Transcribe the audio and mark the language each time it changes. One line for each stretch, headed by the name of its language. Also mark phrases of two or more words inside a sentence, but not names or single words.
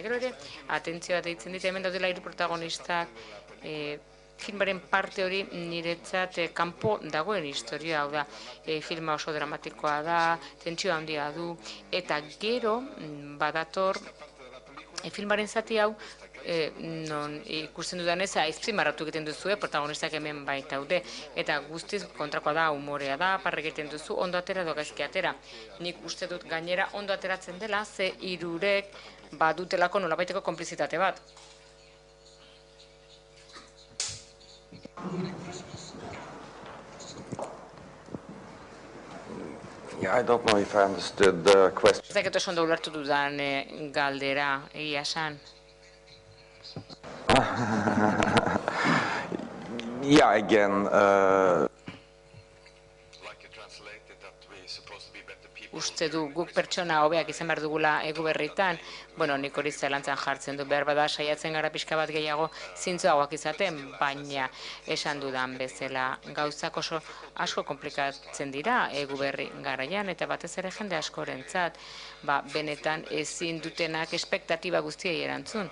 Basque: Gero ere, atentzioa deitzen dit, hemen daudela hiru protagonistak, filmaren parte hori niretzat kanpo dagoen historia, hau da, filma oso dramatikoa da, tentsio handia du, eta gero badator filmaren zati hau non ikusten dudanez azpimarratu egiten duzue, protagonistak hemen baitaude, eta guztiz kontrakoa da, umorea da, parre egiten duzu, ondo atera edo gaizki atera. Nik uste dut gainera ondo ateratzen dela, ze hirurek badutelako nolabaiteko konplizitate bat.
English: Yeah, I don't know if I understood the question.
Basque: Ez dakit oso ondo ulertu dudan galdera, egia esan.
English: Yeah, again,
Basque: Uste du guk pertsona hobeak izan behar dugula Eguberritan, bueno, nik hori zelantzan jartzen du, behar bada saiatzen gara pixka bat gehiago zintzoagoak izaten, baina esan dudan bezala gauzak oso asko komplikatzen dira Eguberri garaian, eta batez ere jende askorentzat, benetan ezin dutenak espektatiba guztiei erantzun.